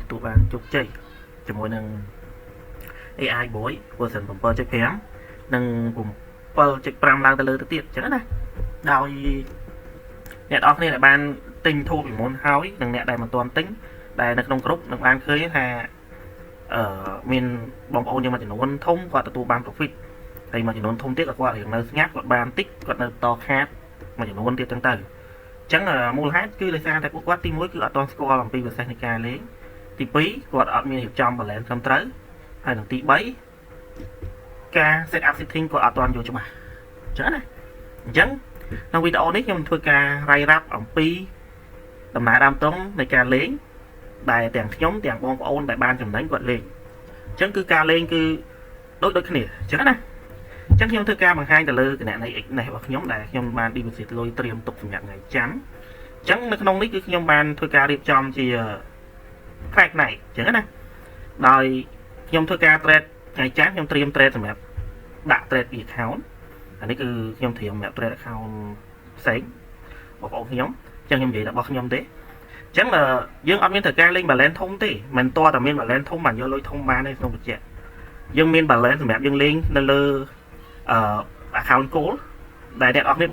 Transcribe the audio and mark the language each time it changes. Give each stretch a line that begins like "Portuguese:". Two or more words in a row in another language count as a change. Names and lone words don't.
Khmer: ទទួលបានជោគជ័យជាមួយនឹង AI Boy version 7.5 និង 7.5 ឡើងទៅលើទៅទៀតអញ្ចឹងណាដោយអ្នកនរគ្នាដែលបានទិញធូរពីមុនហើយនិងអ្នកដែលមិនទាន់ទិញដែលនៅក្នុងក្រុមនឹងបានឃើញថាមានបងប្អូនយើងមួយចំនួនធំគាត់ទទួលបាន profit ហើយមួយចំនួនធំទៀតគាត់រៀងនៅស្ងាត់គាត់បានតិចគាត់នៅតខាតមួយចំនួនទៀតចឹងទៅអ ញ្ចឹងមូលហេតុគឺដោយសារតែពួកគាត់ទី1គឺអត់ទាន់ស្គាល់អំពីប្រសេសនៃការលេងទី2គាត់អត់មានរៀបចំ balance ត្រឹមត្រូវហើយនិងទី3ការ
English: set up setting
Khmer: គាត់អត់ទាន់យល់ច្បាស់អញ្ចឹងណាអញ្ចឹងក្នុងវីដេអូនេះខ្ញុំធ្វើការរាយរាប់អំពីដំណើរដើមទុំនៃការលេងដែលទាំងខ្ញុំទាំងបងប្អូនដែល បានចំណេញគាត់លេងអញ្ចឹងគឺការលេងគឺដូចគ្នាអញ្ចឹងណាអញ្ចឹងខ្ញុំធ្វើការបង្ហាញទៅលើគណនី Xnet របស់ខ្ញុំដែលខ្ញុំបាន deposit លុយត្រៀមទុកសម្រាប់ថ្ងៃច័ន្ទអញ្ចឹងនៅក្នុងនេះគឺខ្ញុំបានធ្វើការរៀបចំជា
English: track night
Khmer: អញ្ចឹងណា ដោយខ្ញុំធ្វើការ trade ថ្ងៃច័ន្ទខ្ញុំត្រៀម trade សម្រាប់ដាក់ trade ពី account អានេះគឺខ្ញុំត្រៀមសម្រាប់
English: trade account
Khmer: ផ្សេងបងប្អូនខ្ញុំអញ្ចឹងខ្ញុំនិយាយរបស់ខ្ញុំទេអញ្ចឹងយើងអត់មានត្រូវការលេង balance ធំទេមិនតតែមាន balance ធំបានយកលុយធំបានទេក្នុងបច្ចៈយើងមាន balance សម្រាប់យើងលេងនៅលើ
English: account gold
Khmer: ដែលអ្នកនរគ្នា